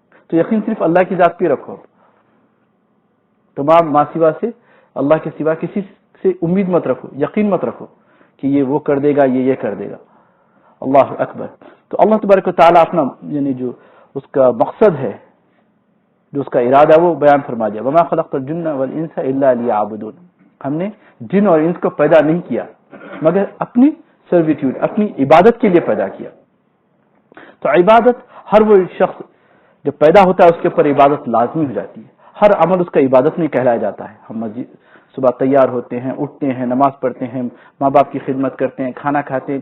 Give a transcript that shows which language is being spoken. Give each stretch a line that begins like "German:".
Urdu: تو یقین صرف اللہ کی ذات پہ رکھو. تمام ماں سوا سے اللہ کے سوا کسی سے امید مت رکھو یقین مت رکھو کہ یہ وہ کر دے گا یہ کر دے گا. اللہ اکبر. تو اللہ تبارک و تعالیٰ اپنا یعنی جو اس کا مقصد ہے جو اس کا ارادہ وہ بیان فرما دیا.
Arabic: وما خلقت الجن والانس الا لیعبدون.
Urdu: ہم نے جن اور انس کو پیدا نہیں کیا مگر اپنی سرویٹیوڈ اپنی عبادت کے لیے پیدا کیا. تو عبادت ہر وہ شخص جب پیدا ہوتا ہے اس کے اوپر عبادت لازمی ہو جاتی ہے. ہر عمل اس کا عبادت میں کہلایا جاتا ہے. ہم مسجد صبح تیار ہوتے ہیں اٹھتے ہیں نماز پڑھتے ہیں ماں باپ کی خدمت کرتے ہیں کھانا کھاتے ہیں.